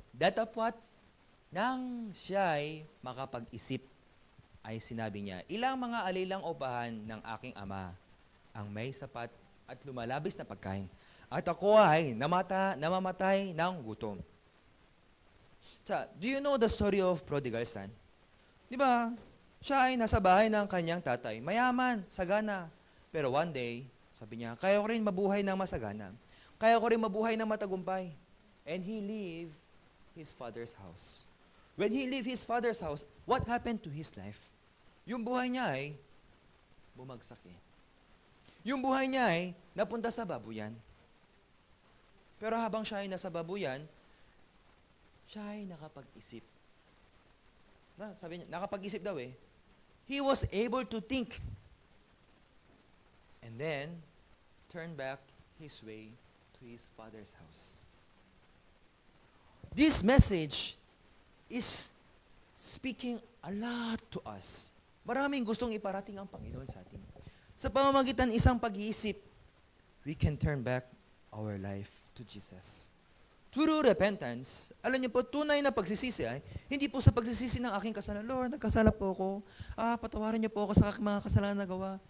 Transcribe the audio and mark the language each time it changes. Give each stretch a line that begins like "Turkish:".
Filipino: Datapwat nang siya'y makapag-isip, ay sinabi niya, ilang mga alilang upahan ng aking ama ang may sapat at lumalabis na pagkain. At ako ay namamatay ng gutom.
English: Do you know the story of prodigal son?
Filipino: Di ba? Siya ay nasa bahay ng kanyang tatay. Mayaman, sagana. Pero
English: one day,
Filipino: sabi niya, kaya ko rin mabuhay ng masagana. Kaya ko rin mabuhay ng matagumpay.
English: And he leave his father's house. When he leave his father's house, what happened to his life?
Filipino: Yung buhay niya ay bumagsak eh. Yung buhay niya ay napunta sa babuyan. Pero habang siya ay nasa babuyan, siya ay nakapag-isip. Sabi niya, nakapag-isip daw eh.
English: He was able to think. And then, turn back his way to his father's house. This message is speaking a lot to us.
Filipino: Maraming gustong iparating ang Panginoon sa atin. Sa pamamagitan isang pag-iisip,
English: we can turn back our life to Jesus. True repentance,
Filipino: alam niyo po, tunay na pagsisisi ay, hindi po sa pagsisisi ng aking kasalanan, Lord, nagkasala po ako, patawarin niyo po ako sa aking mga kasalanan na gawa.